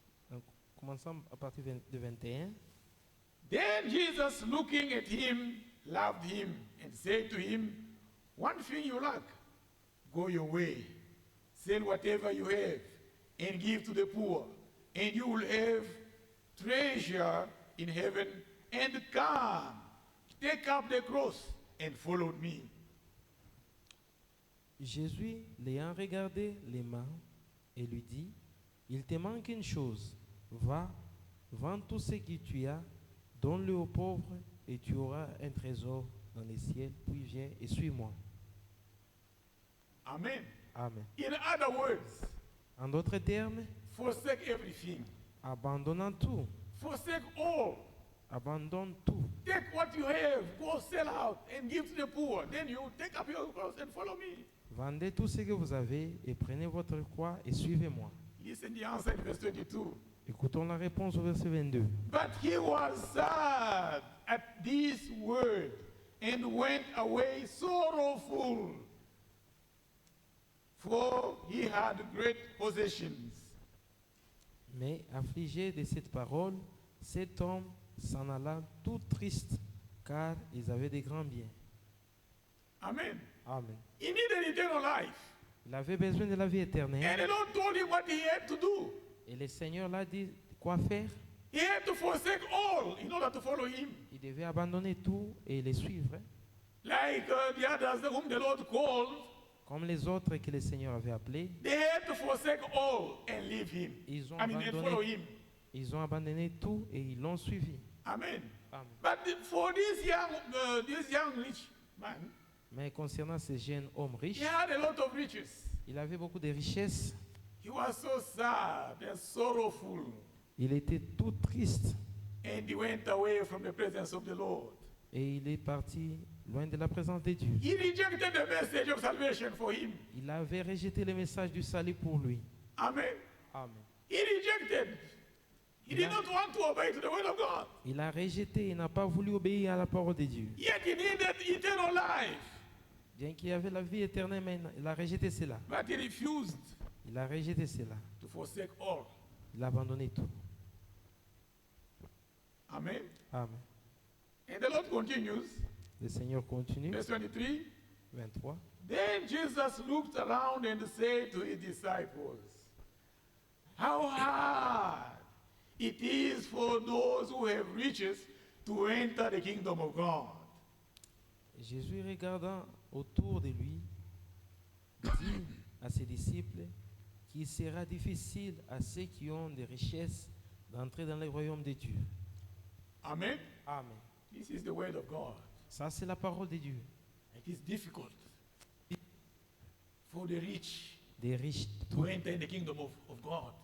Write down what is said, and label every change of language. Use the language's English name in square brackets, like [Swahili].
[French] Donc, commençons à partir de 21. [English] Then Jesus, looking at him, loved him and said to him, one thing you lack, go your way, sell whatever you have and give to the poor, and you will have treasure in heaven, and come, take up the cross and follow me. [French] Jésus, l'ayant regardé les mains, et lui dit, il te manque une chose, va, vends tout ce que tu as, donne-le aux pauvres, et tu auras un trésor dans les ciels, puis viens et suis-moi. [English] Amen. [French] Amen. [English] In other words, [French] En d'autres termes, [English] forsake everything. [French] abandonnant tout, [English] Forsake all. [French] abandonne tout. [English] Take what you have, go sell out and give to the poor. Then you take up your cross and follow me. [French] Vendez tout ce que vous avez et prenez votre croix et suivez-moi. [English] Listen the answer in verse 22. [French] Écoutons la réponse au verset 22. [English] But he was sad at this word and went away sorrowful, for he had great possessions. [French] Mais affligé de cette parole, cet homme s'en alla tout triste, car ils avaient des grands biens. [English] Amen. [French] Amen. [English] He needed eternal life. [French] Il avait besoin de la vie [English] And [French] éternelle. [English] the Lord told him what he had to do. [French] Et le Seigneur l'a dit quoi faire. [English] He had to forsake all in order to follow him. [French] Il devait abandonner tout et les suivre, [English] Like the others whom the Lord called, [French] comme les autres que le Seigneur avait appelés. [English] they had to forsake all and leave him. [French] Ils ont [English] And follow [French] abandonné, [English] him. [French] ils ont abandonné tout et ils l'ont suivi. [English] Amen. [French] Amen. [English] But for this young rich man, [French] Mais concernant ce jeune homme riche, [English] he had a lot of riches. [French] il avait beaucoup de richesses. [English] He was so sad and sorrowful, [French] Il était tout triste [English] and he went away from the presence of the Lord. [French] et il est parti loin de la présence de Dieu. [English] He rejected the message of salvation for him. [French] Il avait rejeté le message du salut pour lui. [English] Amen. [French] Amen. [English] He rejected. He did not want to obey to the word of God. [French] Il a rejeté, il n'a pas voulu obéir à la parole de Dieu. [English] Yet he needed eternal life. [French] Bien qu'il avait la vie éternelle, mais il a rejeté cela. [English] But he refused [French] Il a rejeté cela. [English] to forsake all. [French] Il a abandonné tout. [English] Amen. [French] Amen. [English] And the Lord continues, [French] Le Seigneur continue. [English] verse 23. [French] 23. [English] Then Jesus looked around and said to his disciples, how hard it is for those who have riches to enter the kingdom of God. [French] Jésus, regardant autour de lui, dit à ses disciples qu'il sera difficile à ceux qui ont des richesses d'entrer dans le royaume de Dieu. [English] Amen. [French] Amen. [English] This is the word of God. [French] Ça, c'est la parole de Dieu. [English] It is difficult for the rich [French] Des riches [English] to enter in the kingdom of God